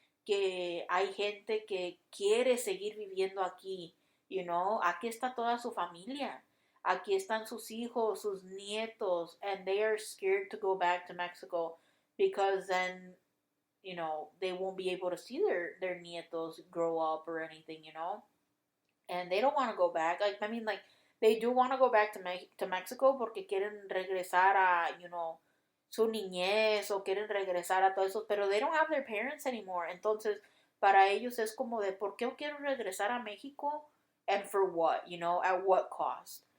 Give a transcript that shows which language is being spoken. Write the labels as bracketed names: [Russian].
[Spanish] que hay gente que quiere seguir viviendo aquí, [English] you know, [Spanish] aquí está toda su familia, aquí están sus hijos, sus nietos, [English] and they are scared to go back to Mexico because then, you know, they won't be able to see their nietos grow up or anything, you know, and they don't want to go back. Like, I mean, like, they do want to go back to Mexico [Spanish] porque quieren regresar a, [English] you know, [Spanish] su niñez o quieren regresar a todo eso, pero [English] they don't have their parents anymore. [Spanish] Entonces, para ellos es como de, ¿por qué yo quiero regresar a México? [English] And for what, you know, at what cost?